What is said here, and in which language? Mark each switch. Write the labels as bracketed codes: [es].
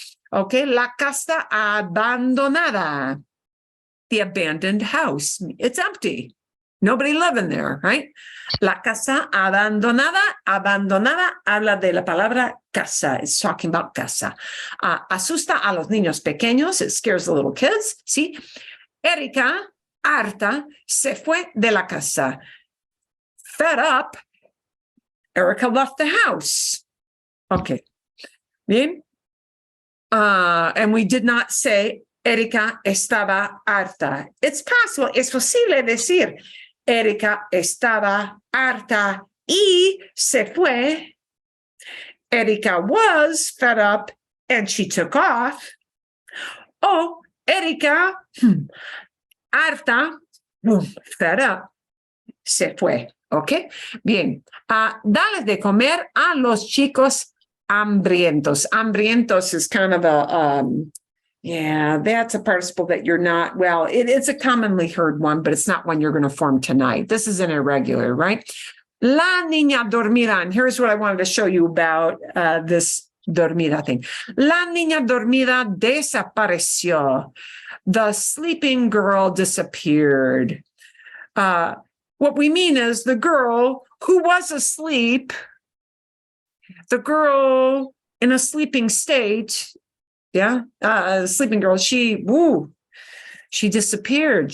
[en] Okay, [es] la casa abandonada. [en] The abandoned house. It's empty. Nobody living there, right? [es] La casa abandonada. Abandonada habla de la palabra casa. [en] It's talking about casa. [es] Asusta a los niños pequeños. [en] It scares the little kids. See? [es] Erika, harta, se fue de la casa. [en] Fed up, Erika left the house. Okay. Bien? And we did not say [es] Erika estaba harta. [en] It's possible. [es] Es posible decir Erika estaba harta y se fue. [en] Erika was fed up and she took off. [es] Oh, Erika, harta, [en] fed up, [es] se fue. [en] Okay, bien. [es] Dale de comer a los chicos hambrientos. [en] Hambrientos is kind of a, that's a participle that you're not, it's a commonly heard one, but it's not one you're going to form tonight. This is an irregular, right? [es] La niña dormida. [en] And here's what I wanted to show you about this dormida thing. [es] La niña dormida desapareció. [en] The sleeping girl disappeared. What we mean is the girl who was asleep, the girl in a sleeping state, sleeping girl, she disappeared.